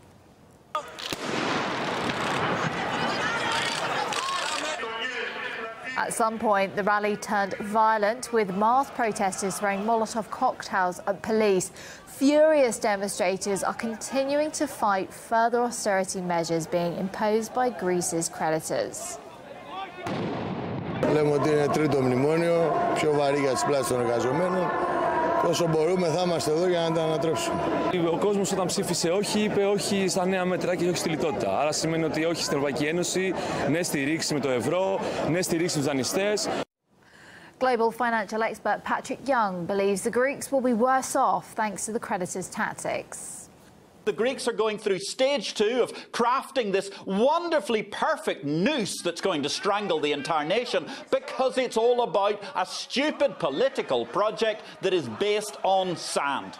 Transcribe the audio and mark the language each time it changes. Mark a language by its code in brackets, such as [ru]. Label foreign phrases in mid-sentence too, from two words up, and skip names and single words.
[en] At some point, the rally turned violent, with masked protesters throwing Molotov cocktails at police. Furious demonstrators are continuing to fight further austerity measures being imposed by Greece's creditors. [el] Λέμε ότι είναι τρίτο μνημόνιο, πιο βαρύ για τις πλάτες των εργαζομένων. Όσο μπορούμε θα είμαστε εδώ για να τα ανατρέψουμε. Ο κόσμος όταν ψήφισε όχι, είπε όχι στα νέα μέτρα και όχι στη λιτότητα. Άρα σημαίνει ότι όχι στην Ευρωπαϊκή Ένωση, ναι στη ρήξη με το ευρώ, ναι στη ρήξη στους δανειστές. [en] Global financial expert Patrick Young believes the Greeks will be worse off thanks to the creditors' tactics. The Greeks are going through stage 2 of crafting this wonderfully perfect noose that's going to strangle the entire nation, because it's all about a stupid political project that is based on sand.